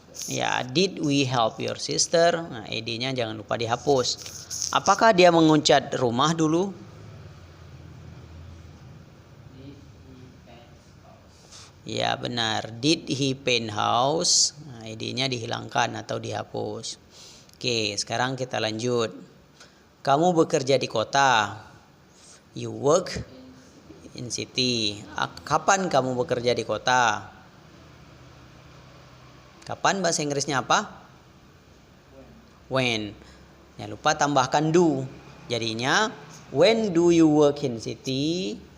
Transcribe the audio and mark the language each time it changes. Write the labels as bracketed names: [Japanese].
[English] Ya, did we help your sister? [Indonesian] Nah, ed-nya jangan lupa dihapus. Apakah dia mengecat rumah dulu? Ya, benar. [English] Did he paint house? [Indonesian] Nah, ed-nya dihilangkan atau dihapus. Oke, sekarang kita lanjut. Kamu bekerja di kota. [English] You work in city. [Indonesian] Kapan kamu bekerja di kota? Kapan bahasa Inggrisnya apa? When. Jangan lupa tambahkan do. [English] Jadinya when do you work in city?